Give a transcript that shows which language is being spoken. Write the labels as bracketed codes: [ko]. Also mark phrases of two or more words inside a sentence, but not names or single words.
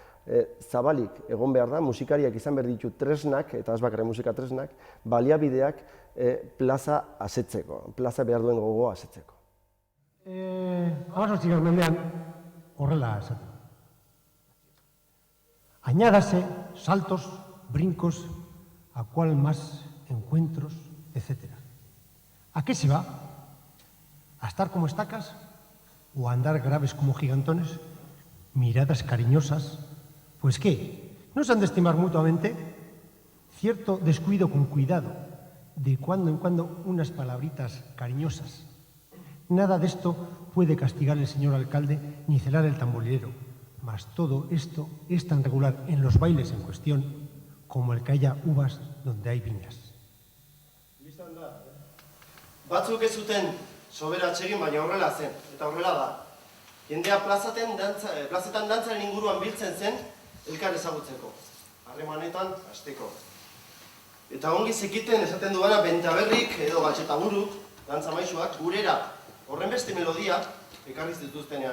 [eu] Zabalik egon behar da, musikariak izan behar ditu tresnak, eta ez bakarrik musika tresnak, baliabideak plaza asetzeko, plaza behar duen gogoa asetzeko. 18. mendean horrela esaten. [es] Añádase saltos, brincos, a cual más encuentros, etc. ¿A qué se va? ¿A estar como estacas? ¿O a andar graves como gigantones? ¿Miradas cariñosas? Pues ¿qué? ¿No se han de estimar mutuamente? Cierto descuido con cuidado, de cuando en cuando unas palabritas cariñosas. Nada de esto puede castigar el señor alcalde ni celar el tamborilero, mas todo esto es tan regular en los bailes en cuestión como el que haya uvas donde hay viñas. [eu] Batzuk ez zuten sobera atsegin, baina horrela zen, eta horrela da. Jendea plazetan dantzaren inguruan biltzen zen, elkar ezagutzeko, harremanetan hasteko. Eta ongi zekiten esaten duena Bentaberrik edo Batxetaburuk, dantza maisuak, gurera horren beste melodia ekarri zituztenean.